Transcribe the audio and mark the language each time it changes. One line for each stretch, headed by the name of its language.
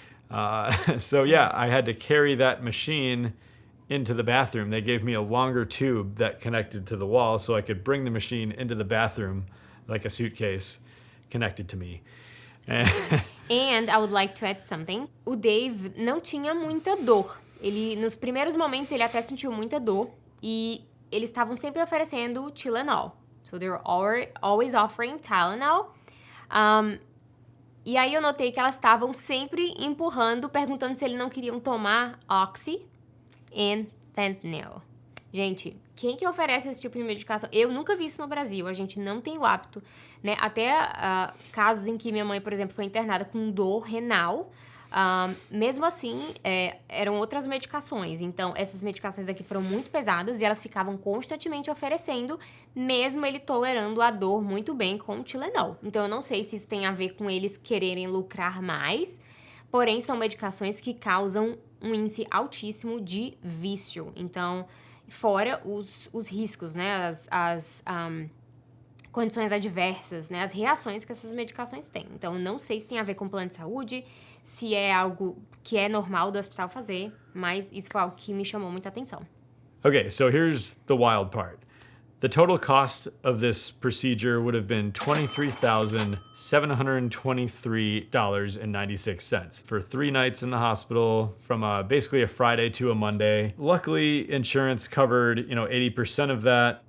English: I had to carry that machine into the bathroom. They gave me a longer tube that connected to the wall so I could bring the machine into the bathroom like a suitcase connected to me. And I would like to add something.
Portuguese: O Dave não tinha muita dor. Nos primeiros momentos, ele até sentiu muita dor. E eles estavam sempre oferecendo Tylenol.
English: So they were always offering Tylenol.
Portuguese: E aí eu notei que elas estavam sempre empurrando, perguntando se eles não queriam tomar Oxy e fentanyl. Gente, quem que oferece esse tipo de medicação? Eu nunca vi isso no Brasil, a gente não tem o hábito, né? Até casos em que minha mãe, por exemplo, foi internada com dor renal, mesmo assim, eram outras medicações. Então, essas medicações aqui foram muito pesadas e elas ficavam constantemente oferecendo, mesmo ele tolerando a dor muito bem com o Tylenol. Então, eu não sei se isso tem a ver com eles quererem lucrar mais, porém, são medicações que causam um índice altíssimo de vício. Então, fora os riscos, né? As condições adversas, né? As reações que essas medicações têm. Então, eu não sei se tem a ver com plano de saúde, se é algo que é normal do hospital fazer, mas isso foi algo que me chamou muita atenção.
English: Okay, so here's the wild part. The total cost of this procedure would have been $23,723.96 for 3 nights in the hospital from basically a Friday to a Monday. Luckily, insurance covered, 80% of that.